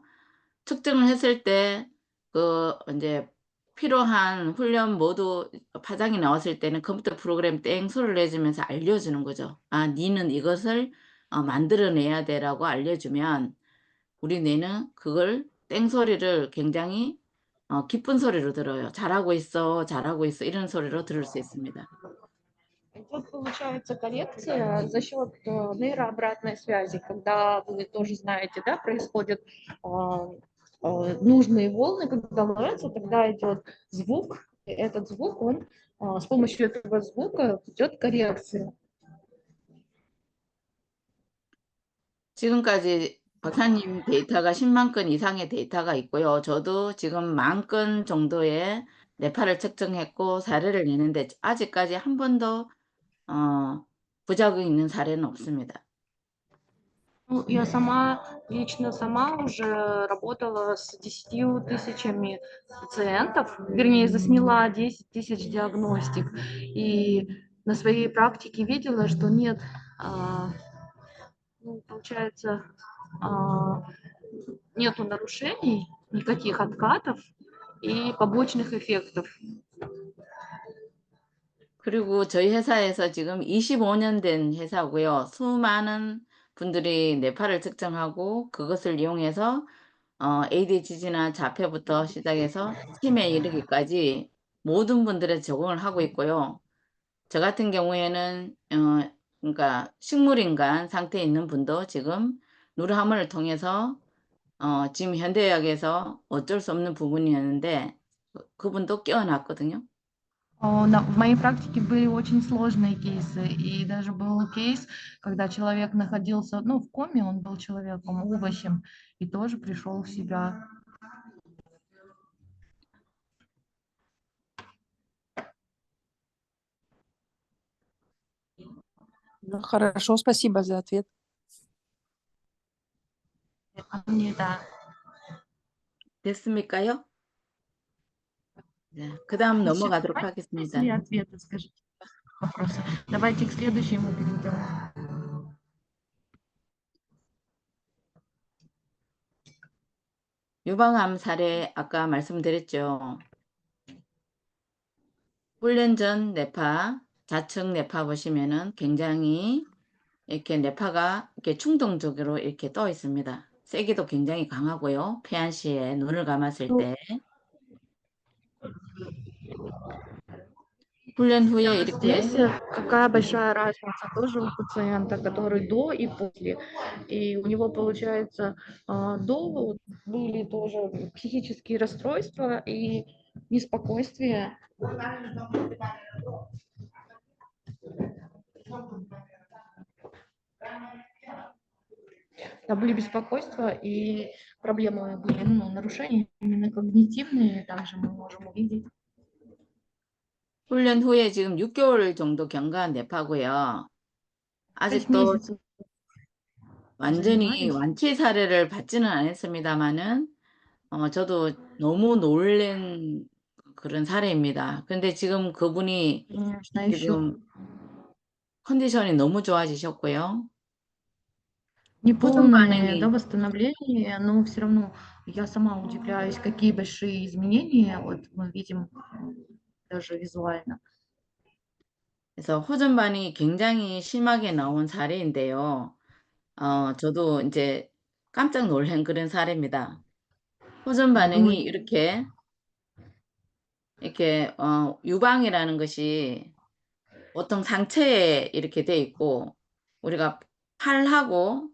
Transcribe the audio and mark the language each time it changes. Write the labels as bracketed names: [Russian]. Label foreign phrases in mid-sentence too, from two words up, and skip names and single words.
[Korean] 측정을 했을 때 이제 필요한 훈련 모두 파장이 나왔을 때는 컴퓨터 프로그램 땡 소리를 내주면서 알려주는 거죠. 아, 니는 이것을 만들어내야 돼라고 알려주면 우리 뇌는 그걸 땡 소리를 굉장히 기쁜 소리로 들어요. 잘하고 있어, 잘하고 있어 이런 소리로 들을 수 있습니다. [Russian] Тут получается коррекция за счет нейрообратной связи, когда вы тоже знаете, да, происходят нужные волны, когда ловятся, тогда идет звук, и этот звук, он с помощью этого звука идет коррекция. [Korean] 지금까지 박사님 데이터가 10만 건 이상의 데이터가 있고요. 저도 지금 10,000 건 정도의 뇌파를 측정했고 사례를 내는데 아직까지 한 번도 부작용이 있는 사례는 없습니다. [Russian] Ну, я лично сама уже работала с 10 тысячами пациентов, вернее, засняла 10 тысяч диагностик, и на своей практике видела, что нет, получается, нету нарушений, никаких откатов и побочных эффектов. [Korean] 그리고 저희 회사에서 지금 25년 된 회사고요. 수많은 분들이 뇌파를 측정하고 그것을 이용해서 ADHD나 자폐부터 시작해서 치매에 이르기까지 모든 분들의 적응을 하고 있고요. 저 같은 경우에는 그러니까 식물인간 상태에 있는 분도 지금 누르하모를 통해서 지금 현대의학에서 어쩔 수 없는 부분이었는데 그분도 깨어났거든요. [Russian] В моей практике были очень сложные кейсы, и даже был кейс, когда человек находился, ну, в коме, он был человеком, овощем, и тоже пришел в себя. Ну, хорошо, спасибо за ответ. [Korean] 감사합니다. 됐습니까요? 네, 그 다음 넘어가도록 하겠습니다. [Russian] Если ответы, скажите, вопросы. Давайте к следующему перейдем. [Korean] 유방암 사례 아까 말씀드렸죠. 훈련 전 뇌파, 좌측 뇌파 보시면은 굉장히 이렇게 뇌파가 이렇게 충동적으로 이렇게 떠 있습니다. 세기도 굉장히 강하고요. 폐안 시에 눈을 감았을 때. 훈련 후에 이렇게 [Russian] Здесь какая большая разница тоже у пациента, который до и после. И у него, получается, до были тоже психические расстройства и неспокойствие. Да, были беспокойства и проблемы были, ну, нарушения именно когнитивные, также мы можем увидеть. [Korean] 훈련 후에 지금 6개월 정도 경과한 뇌파고요. 6 아직도 [Russian] месяцев [Korean] 완전히 [Russian] занимались. [Korean] 완치 사례를 받지는 않았습니다만은 저도 너무 놀란 그런 사례입니다. 근데 지금 그분이 [Russian] Конечно, еще [Korean] 지금 컨디션이 너무 좋아지셨고요. 호전 [Russian] Неполное, да, [Korean] 반응이 [Russian] восстановление, но все равно я сама удивляюсь, какие большие изменения вот мы видим даже визуально. [Korean] 그래서 호전 반응이 굉장히 심하게 나온 사례인데요. 저도 이제 깜짝 놀란 그런 사례입니다. 호전 [Russian] Было [Korean] 반응이 이렇게 유방이라는 것이 보통 상체에 이렇게 돼 있고 우리가 팔하고